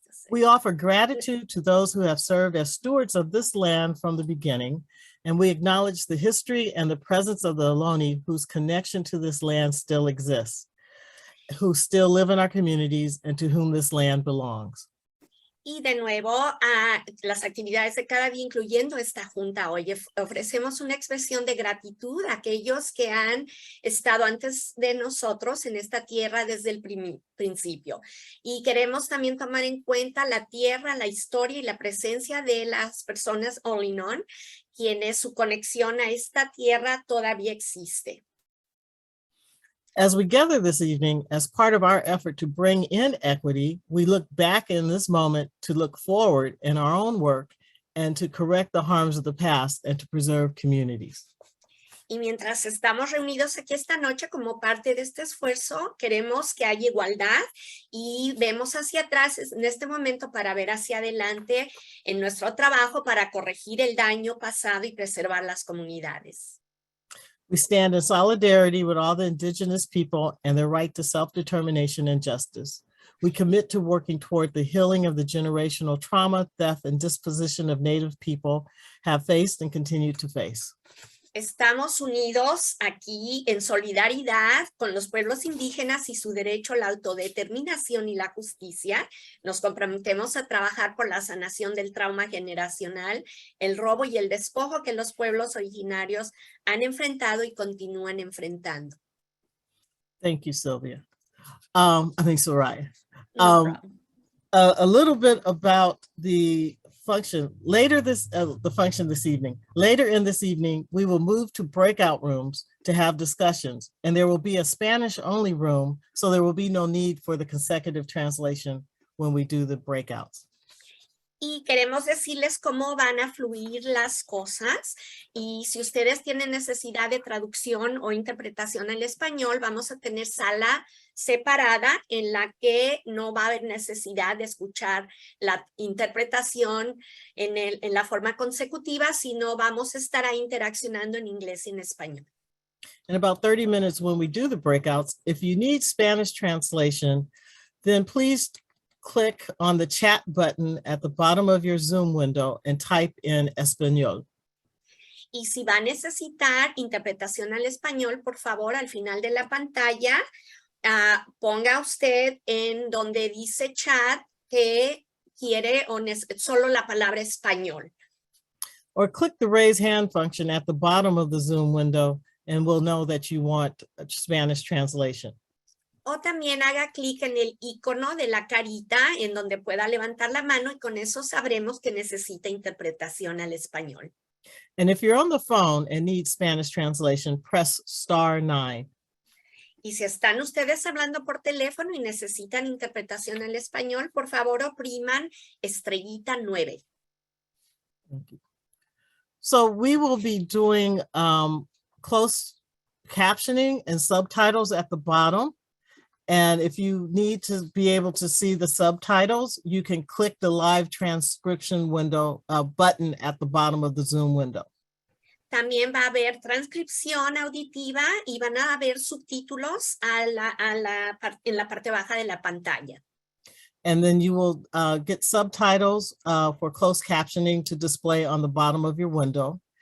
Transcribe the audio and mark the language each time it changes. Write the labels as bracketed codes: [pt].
[en] We offer gratitude to those who have served as stewards of this land from the beginning, and we acknowledge the history and the presence of the Ohlone whose connection to this land still exists, who still live in our communities and to whom this land belongs. [es] Y de nuevo, a las actividades de cada día, incluyendo esta junta hoy, ofrecemos una expresión de gratitud a aquellos que han estado antes de nosotros en esta tierra desde el principio. Y queremos también tomar en cuenta la tierra, la historia y la presencia de las personas Ohlone, quienes su conexión a esta tierra todavía existe. [en] As we gather this evening, as part of our effort to bring in equity, we look back in this moment to look forward in our own work and to correct the harms of the past and to preserve communities. [es] Y mientras estamos reunidos aquí esta noche como parte de este esfuerzo, queremos que haya igualdad y vemos hacia atrás en este momento para ver hacia adelante en nuestro trabajo para corregir el daño pasado y preservar las comunidades. [en] We stand in solidarity with all the indigenous people and their right to self-determination and justice. We commit to working toward the healing of the generational trauma, theft, and disposition of Native people have faced and continue to face. [es] Estamos unidos aquí en solidaridad con los pueblos indígenas y su derecho a la autodeterminación y la justicia. Nos comprometemos a trabajar por la sanación del trauma generacional, el robo y el despojo que los pueblos originarios han enfrentado y continúan enfrentando. [en] Thank you, Sylvia. I think Soraya. No problem. A little bit about the function later the function this evening. Later in this evening, we will move to breakout rooms to have discussions, and there will be a Spanish only room, so there will be no need for the consecutive translation when we do the breakouts. [es] Y queremos decirles cómo van a fluir las cosas y si ustedes tienen necesidad de traducción o interpretación al español, vamos a tener sala separada en la que no va a haber necesidad de escuchar la interpretación en la forma consecutiva, sino vamos a estar ahí interaccionando en inglés y en español. [en] In about 30 minutes when we do the breakouts, if you need Spanish translation, then please click on the chat button at the bottom of your Zoom window and type in Español. [es] Y si va a necesitar interpretación al español, por favor, al final de la pantalla, ponga usted en donde dice chat que quiere solo la palabra español. [en] Or click the raise hand function at the bottom of the Zoom window and we'll know that you want a Spanish translation. [es] O también haga clic en el icono de la carita en donde pueda levantar la mano y con eso sabremos que necesita interpretación al español. [en] And if you're on the phone and need Spanish translation, press *9. [es] Y si están ustedes hablando por teléfono y necesitan interpretación al español, por favor opriman *9. [en] So we will be doing closed captioning and subtitles at the bottom. And if you need to be able to see the subtitles, you can click the live transcription window button at the bottom of the Zoom window. [es] También va a haber transcripción auditiva y van a haber subtítulos en la parte baja de la pantalla. [en] And then you will get subtitles for closed captioning to display on the bottom of your window.